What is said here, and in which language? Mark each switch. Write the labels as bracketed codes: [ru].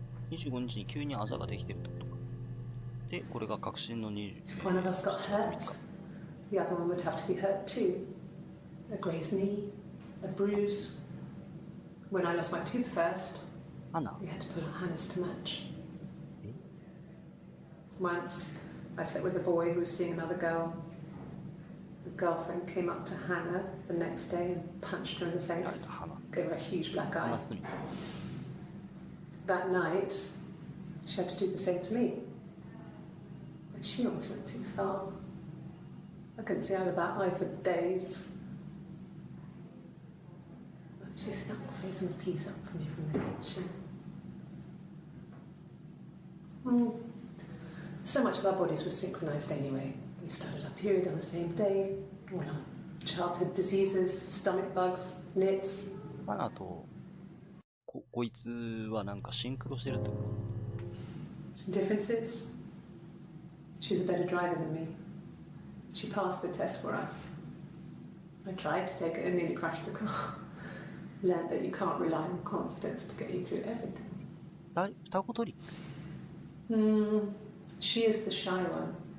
[ja] 25日に急にあざができてるってことか。で、これが確信の20。 [en] If one of us got hurt, the other one would have to be hurt too. A grazed knee, a bruise. when I lost my tooth first, [ja] 花 [en] we had to pull out Hannah's to match. Once, I slept with a boy who was seeing another girl. The girlfriend came up to Hannah the next day and punched her in the [ja] 誰 [en] face, [ja] だ花 [en] gave her a huge black eye. [ja] 花すみ [en] That night, she had to do the same to me. But she almost went too far. I couldn't see out of that eye for days. She snuck a frozen piece up for me from the kitchen. So much of our bodies were synchronized anyway. We started our period on the same day. All our childhood diseases, stomach bugs, nits. [ja] 花とこいつはなんかシンクロしてるってこと [en] Differences? She's a better driver than me. She passed the test for us. I tried to take it and nearly crashed the car. Learned that you can't rely on confidence to get you through everything. [ja] 双子取り [en] She is the shy one.